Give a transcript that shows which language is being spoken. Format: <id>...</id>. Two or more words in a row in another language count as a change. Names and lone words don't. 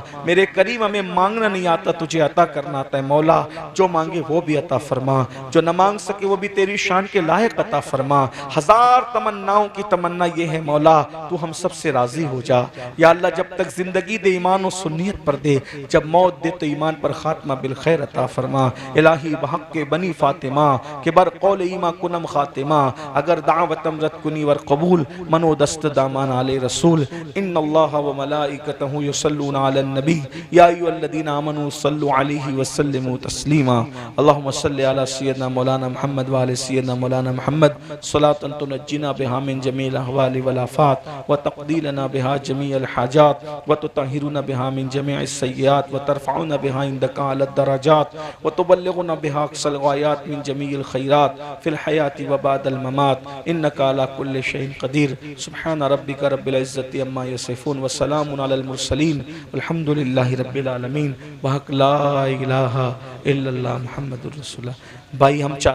<ur>میرے کریم ہمیں مانگنا نہیں آتا, تجھے عطا کرنا آتا ہے مولا, جو مانگے وہ بھی عطا فرما, جو نہ مانگ سکے وہ بھی تیری شان کے لائق عطا فرما. ہزار تمناؤں کی تمنا یہ ہے مولا تو ہم سب سے راضی ہو جا. یا اللہ جب تک زندگی دے ایمان و سنیت پر دے, جب موت دے تو ایمان پر خاتمہ بالخیر عطا فرما.</ur> <fa>الہی بحق کے بنی فاطمہ کہ بر قول ایمان کنم خاتمہ, اگر دعوتم رد کنی ور قبول منو دست دامان علی رسول.</fa> <ar>ان اللہ و ملائکتہ یصلون علی النبی یا ایھا الذین آمنوا صلوا علیہ وسلموا تسلیما. اللہم صلی علی سیدنا مولانا مولانا محمد وآل سیدنا مولانا محمد صلاة تنجینا بها من جمیع الاحوال والآفات وتقضی لنا بها جمیع الحاجات وتطہرنا بها من جمیع السیئات وترفعنا بها عندك اعلی الدرجات وتبلغنا بها اقصى الغایات من جمیع الخیرات فی الحیاة وبعد الممات انك على كل شيء قدیر. سبحان ربک رب العزت عما یصفون وسلام علی المرسلین والحمد للہ رب العالمین. بحق لا الہ الا اللہ محمد الرسول اللہ.</ar> <ur>بھائی ہم چاہتے</ur>